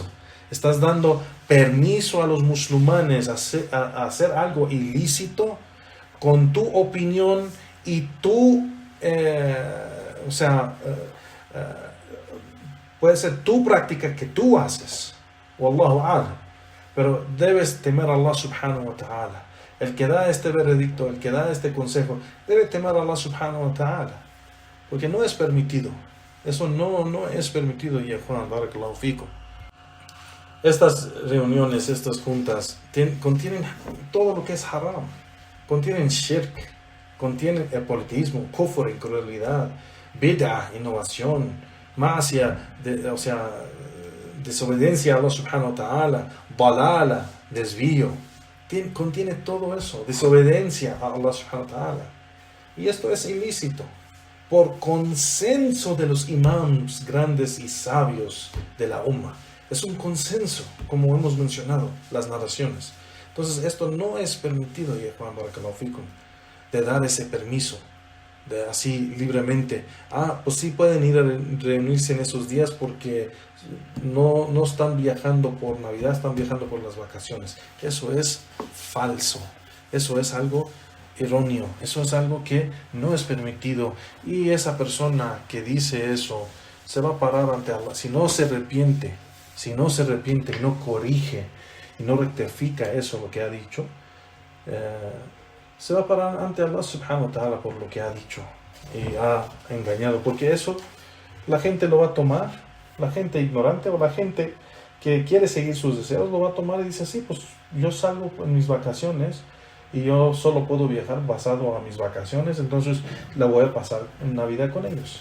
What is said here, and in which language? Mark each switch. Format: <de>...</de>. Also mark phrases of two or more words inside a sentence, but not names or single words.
<es>Estás dando permiso a los musulmanes a hacer algo ilícito con tu opinión y puede ser tu práctica que tú haces.</es> <ar>والله أعلم.</ar> <es>Pero debes temer a Allah</es> <ar>سبحانه وتعالى.</ar> <es>El que da este veredicto, el que da este consejo, debe temer a Allah</es> <ar>سبحانه وتعالى.</ar> <es>Porque no es permitido. Eso no es permitido, ya Juan,</es> <ar>بارك الله فيكم.</ar> <es>Estas reuniones, estas juntas, contienen todo lo que es haram. Contienen shirk, contienen el politismo, kufr, incredulidad, bid'ah, innovación, ma'asiyah, desobediencia a Allah</es> <ar>سبحانه وتعالى,</ar> <es>dalala, desvío. Contiene todo eso, desobediencia a Allah</es> <ar>سبحانه وتعالى.</ar> <es>Y esto es ilícito, por consenso de los imams grandes y sabios de la Ummah. Es un consenso, como hemos mencionado, las narraciones. Entonces, esto no es permitido, ya Juan</es> <ar>بارك الله فيكم,</ar> <es>de dar ese permiso, de así libremente. Pues sí pueden ir a reunirse en esos días porque no están viajando por Navidad, están viajando por las vacaciones. Eso es falso. Eso es algo erróneo. Eso es algo que no es permitido. Y esa persona que dice eso se va a parar ante Allah. Si no se arrepiente y no corrige y no rectifica eso lo que ha dicho, se va a parar ante Allah</es> <ar>سبحانه وتعالى</ar> <es>por lo que ha dicho y ha engañado, porque eso la gente lo va a tomar, la gente ignorante o la gente que quiere seguir sus deseos lo va a tomar y dice, sí, pues yo salgo en mis vacaciones y yo solo puedo viajar basado a mis vacaciones, entonces la voy a pasar en Navidad con ellos.</es>